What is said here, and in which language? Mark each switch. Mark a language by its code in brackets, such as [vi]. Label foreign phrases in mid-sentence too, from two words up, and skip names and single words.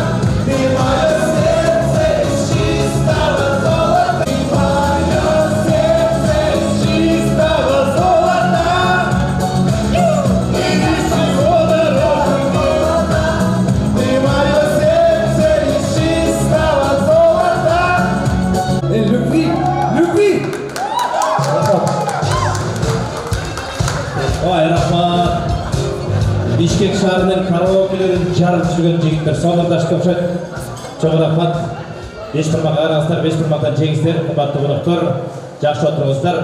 [ru] Ты мое сердце из чистого золота, ты мое сердце из чистого золота, и ничего дороже нет. Ты мое сердце из чистого золота. Любви, любви. [ky] Ой, рахмат. Бишкек шаарынын караокелерин жарып жүргөн жигиттер сонурдашты окшойт. Чоң рахмат. 5 бармак араңыздар, 5 бармактан жеңиздер, кымбаттуу коноктор. Жакшы отуруңуздар.